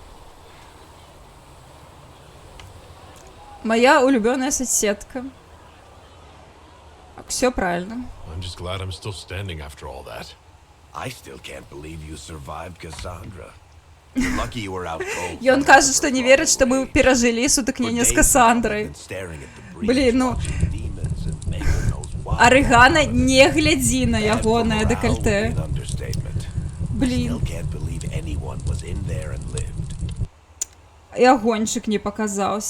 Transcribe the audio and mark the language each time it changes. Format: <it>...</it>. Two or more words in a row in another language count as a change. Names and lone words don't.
<ru>Моя улюбленная соцсетка. Все правильно.</ru> <en>I'm just glad I'm still standing after all that. I still can't believe you survived Cassandra. You're lucky you were out cold.</en> <be>Ён кажа, што не верыць, што мы перажылі сутыкненне з Кассандрай. Блін, ну... Арыгана не глядзі на ягонае дэкальтэ. Блін. І агоньчык не паказаўся.</be>